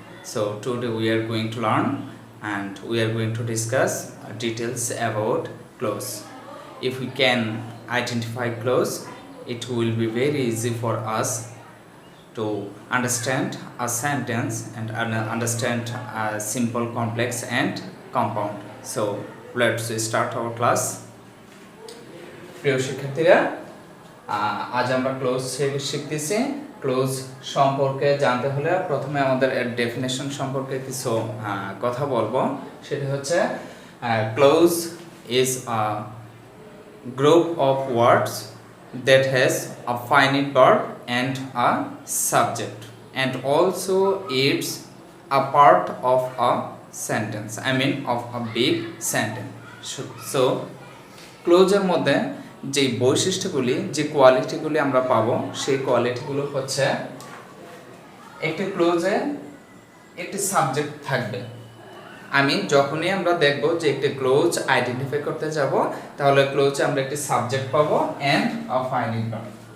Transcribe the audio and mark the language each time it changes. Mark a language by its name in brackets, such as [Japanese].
[English] So today we are going to learn and we are going to discuss details about clause. If we can identify clause, it will be very easy for us to understand a sentence and understand a simple, complex and compound. So let's start our class. [Bangla] প্রিয় শিক্ষার্থীরা, আজ আমরা close শিখতেছি। Close সম্পর্কে জানতে হলে প্রথমে আমাদের এর ডেফিনেশন সম্পর্কে কিছু কথা বলবো। সেটা হচ্ছে [English] Clause is a group of words that has a finite verb and a subject, and also it's a part of a sentence, of a big sentence. [Bangla] So ক্লোজের মধ্যে যে বৈশিষ্ট্যগুলি, যে কোয়ালিটিগুলি আমরা পাবো, সেই কোয়ালিটিগুলো হচ্ছে একটি ক্লোজে একটি সাবজেক্ট থাকবে। যখনই আমরা দেখব যে একটি ক্লোজ আইডেন্টিফাই করতে যাব, তাহলে ক্লোজে আমরা একটি সাবজেক্ট পাবো [English] And a finite verb.